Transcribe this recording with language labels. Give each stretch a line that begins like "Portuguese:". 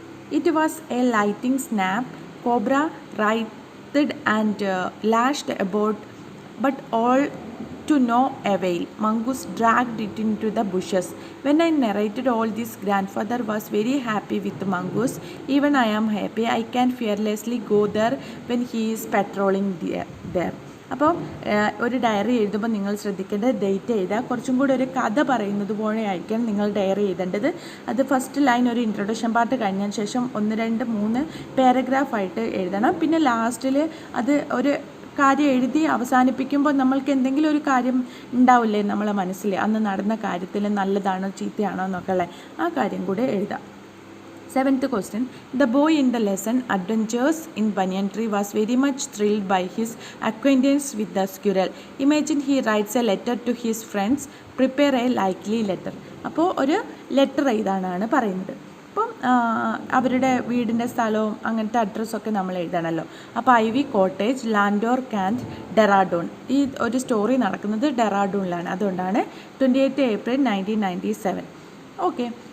English: It was a lightning snap. Cobra writhed and lashed about, but all to no avail. Mongoose dragged it into the bushes. When I narrated all this, grandfather was very happy with the mongoose. Even I am happy. I can fearlessly go there when he is patrolling there.
Malayalam: അപ്പോൾ ഒരു diary എഴുതുമ്പോൾ നിങ്ങൾ ശ്രദ്ധിക്കേണ്ടത് date എഴുതുക. കുറച്ചും കൂടി ഒരു കഥ പറയുന്നത് പോലെ ആയിരിക്കണം നിങ്ങൾ ഡയറി എഴുതേണ്ടത്. അത് ഫസ്റ്റ് ലൈൻ ഒരു ഇൻട്രൊഡക്ഷൻ പാർട്ട് കഴിഞ്ഞതിന് ശേഷം 1, 2, 3 പാരഗ്രാഫായിട്ട് എഴുതണം. പിന്നെ ലാസ്റ്റിൽ അത് ഒരു കാര്യം എഴുതി അവസാനിപ്പിക്കുമ്പോൾ നമ്മൾക്ക് എന്തെങ്കിലും ഒരു കാര്യം ഉണ്ടാവില്ലേ നമ്മളെ മനസ്സിൽ, അന്ന് നടന്ന കാര്യത്തിൽ നല്ലതാണോ ചീത്തയാണോ എന്നൊക്കെ ഉള്ളത് ആ കാര്യം കൂടെ എഴുതാം.
English: Seventh question. The boy in the lesson Adventures in Banyan Tree was very much thrilled by his acquaintance with the squirrel. Imagine he writes a letter to his friends. Prepare a likely letter.
Malayalam: അപ്പോൾ ഒരു letter എഴുതാനാണ് പറയുന്നത്. അപ്പം അവരുടെ വീടിൻ്റെ സ്ഥലവും അങ്ങനത്തെ അഡ്രസ്സൊക്കെ നമ്മൾ എഴുതണമല്ലോ. അപ്പോൾ IV cottage, Landour can't, Dehradun. ഈ ഒരു സ്റ്റോറി നടക്കുന്നത് ഡെറാഡൂണിലാണ്. അതുകൊണ്ടാണ് 28 ഏപ്രിൽ 1997. ഓക്കെ.